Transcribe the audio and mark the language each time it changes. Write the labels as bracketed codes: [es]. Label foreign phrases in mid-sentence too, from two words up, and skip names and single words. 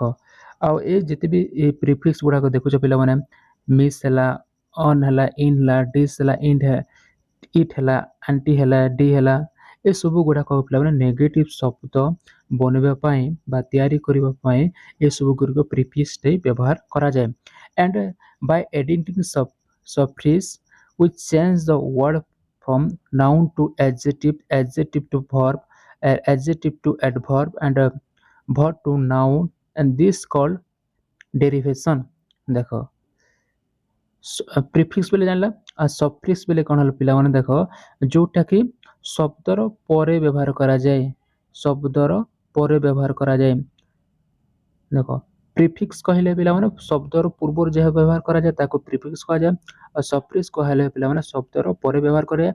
[or] ଆଉ ଏ ଯେତେ ବି ଏ ପ୍ରିଫିକ୍ସ ଗୁଡ଼ାକ ଦେଖୁଛ ପିଲାମାନେ ମିସ୍ ହେଲା ଅନ୍ ହେଲା ଇନ୍ ହେଲା ଡିସ୍ ହେଲା ଇଟ୍ ହେଲା ଆଣ୍ଟି ହେଲା ଡି ହେଲା ଏସବୁ ଗୁଡ଼ାକ ପିଲାମାନେ ନେଗେଟିଭ୍ ଶବ୍ଦ ବନେଇବା ପାଇଁ ବା ତିଆରି କରିବା ପାଇଁ ଏସବୁ ଗୁଡ଼ିକ ପ୍ରିଫିକ୍ସରେ ବ୍ୟବହାର କରାଯାଏ। [en] and by adding suffix we change the word from noun to adjective, adjective to verb, adjective to adverb and verb to noun and this called derivation। [or] ଦେଖ ପ୍ରିଫିକ୍ସ ବେଲେ ଜାଣିଲା ଆଉ ସଫିକ୍ସ ବେଲେ କ'ଣ ହେଲା ପିଲାମାନେ ଦେଖ ଯେଉଁଟା କି ଶବ୍ଦର ପରେ ବ୍ୟବହାର କରାଯାଏ ଶବ୍ଦର ପରେ ବ୍ୟବହାର କରାଯାଏ। ଦେଖ ପ୍ରିଫିକ୍ସ କହିଲେ ପିଲାମାନେ ଶବ୍ଦର ପୂର୍ବରୁ ଯାହା ବ୍ୟବହାର କରାଯାଏ ତାକୁ ପ୍ରିଫିକ୍ସ କୁହାଯାଏ ଆଉ ସଫିକ୍ସ କହିଲେ ପିଲାମାନେ ଶବ୍ଦର ପରେ ବ୍ୟବହାର କରାଯାଏ।